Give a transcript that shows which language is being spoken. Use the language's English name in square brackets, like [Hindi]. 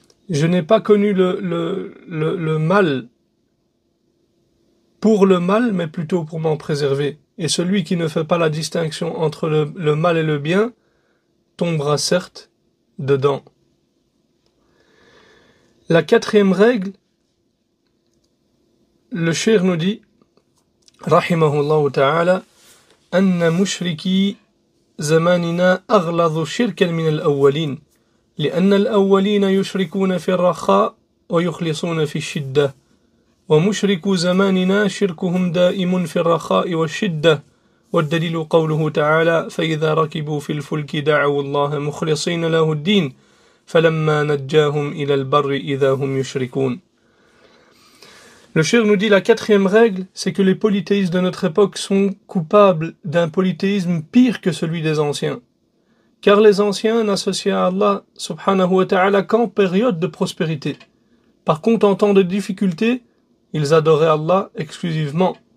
[French] Je n'ai pas connu le mal pour le mal, mais plutôt pour m'en préserver. Et celui qui ne fait pas la distinction entre le mal et le bien tombera certes dedans. La quatrième règle, le cheikh nous dit, [Arabic] rahimahullah ta'ala, anna mushriki zamanina aghladu shirkan min al-awwalin, لأن الأولين يشركون في الرخاء ويخلصون في الشدة ومشركو زماننا شركهم دائم في الرخاء والشدة والدليل قوله تعالى فإذا ركبوا في الفلك دعوا الله مخلصين له الدين فلما نجاهم إلى البر إذا هم يشركون. [French] Le cheikh nous dit la quatrième règle, c'est que les polythéistes de notre époque sont coupables d'un polythéisme pire que celui des anciens. Car les anciens n'associaient à Allah subhanahu wa ta'ala qu'en période de prospérité. Par contre, en temps de difficulté, ils adoraient Allah exclusivement.